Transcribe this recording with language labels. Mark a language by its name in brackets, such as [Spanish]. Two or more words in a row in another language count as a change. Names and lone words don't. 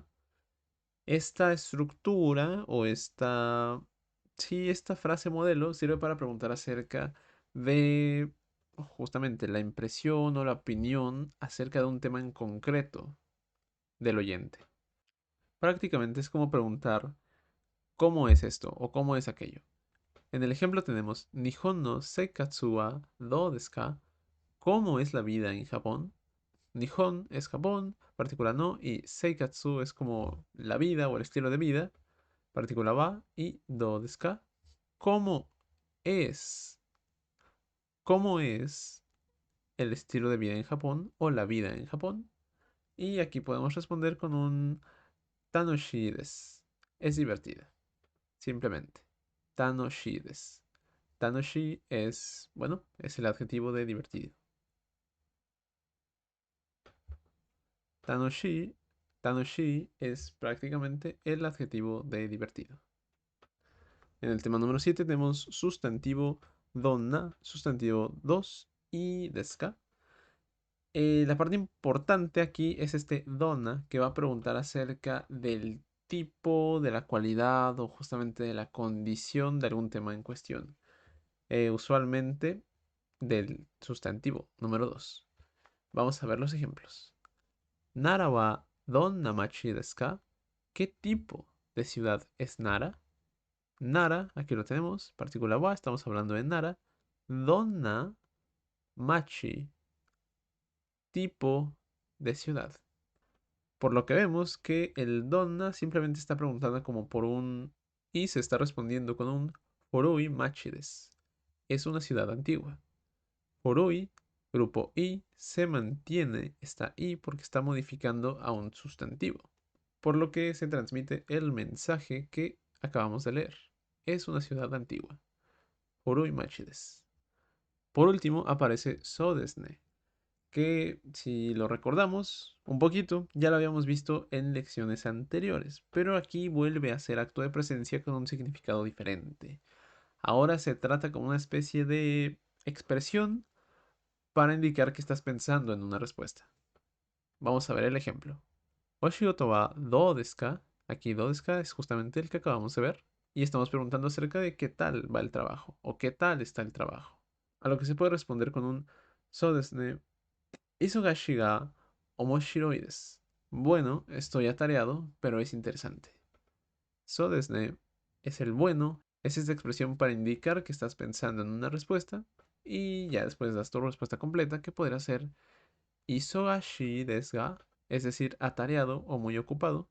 [Spanish] Esta estructura o esta, sí, esta frase modelo sirve para preguntar acerca de justamente la impresión o la opinión acerca de un tema en concreto del oyente. Prácticamente es como preguntar cómo es esto o cómo es aquello. En el ejemplo tenemos [Japanese] 日本の生活はどうですか? [Spanish] ¿Cómo es la vida en Japón? Nihon es Japón, partícula no, y seikatsu es como la vida o el estilo de vida, partícula wa, y [Japanese] どうですか? [Spanish] ¿Cómo es? ¿Cómo es el estilo de vida en Japón o la vida en Japón? Y aquí podemos responder con un [Japanese] 楽しいです. [Spanish] Es divertida, simplemente. [Japanese] 楽しいです. [Spanish] Tanoshi es, bueno, es el adjetivo de divertido. Tanoshi, Tanoshi es prácticamente el adjetivo de divertido. En el tema número 7 tenemos sustantivo donna, sustantivo dos y deska. La parte importante aquí es este donna que va a preguntar acerca del tipo, de la cualidad o justamente de la condición de algún tema en cuestión. Usualmente del sustantivo número 2. Vamos a ver los ejemplos. [Japanese] 奈良はどんな町ですか? [Spanish] ¿Qué tipo de ciudad es Nara? Nara, aquí lo tenemos, partícula wa, estamos hablando de Nara. [Japanese] どんな町, [Spanish] tipo de ciudad. Por lo que vemos que el donna simplemente está preguntando como por un y se está respondiendo con un [Japanese] 古い町です. [Spanish] Es una ciudad antigua. Forui, grupo I, se mantiene esta I porque está modificando a un sustantivo. Por lo que se transmite el mensaje que acabamos de leer. Es una ciudad antigua. [Japanese] 古い町です. [Spanish] Por último aparece Sodesne, que si lo recordamos un poquito, ya lo habíamos visto en lecciones anteriores, pero aquí vuelve a ser acto de presencia con un significado diferente. Ahora se trata como una especie de expresión para indicar que estás pensando en una respuesta. Vamos a ver el ejemplo. [Japanese] お仕事はどうですか? [Spanish] Aquí [Japanese] どうですか [Spanish] es justamente el que acabamos de ver. Y estamos preguntando acerca de qué tal va el trabajo o qué tal está el trabajo. A lo que se puede responder con un [Japanese] そうですね、忙しいが面白いです. [Spanish] Bueno, estoy atareado, pero es interesante. [Japanese] そうですね [Spanish] es el bueno, es esta expresión para indicar que estás pensando en una respuesta y ya después das tu respuesta completa que podrá ser [Japanese] 忙しいですが, [Spanish] es decir, atareado o muy ocupado.